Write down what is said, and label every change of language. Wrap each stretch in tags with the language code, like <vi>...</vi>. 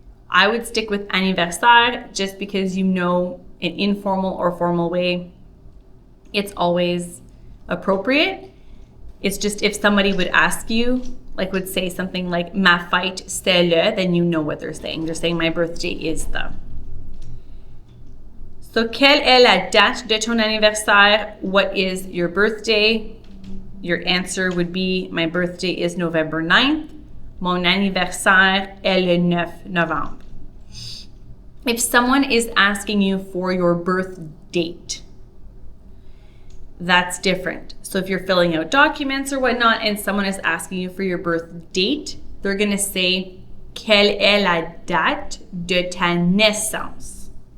<en>I would stick with anniversaire just because you know an informal or formal way, it's always appropriate. It's just if somebody would ask you, like would say something like</en> <fr>ma fête c'est le,</fr> <en>then you know what they're saying. They're saying my birthday is the.</en> <fr>So quelle est la date de ton anniversaire?</fr> <en>What is your birthday? Your answer would be my birthday is November 9th.</en> <fr>Mon anniversaire est le 9 novembre.</fr> <en>If someone is asking you for your birth date, that's different. So if you're filling out documents or whatnot and someone is asking you for your birth date, they're going to say,</en> <fr>quelle est la date de ta naissance?</fr>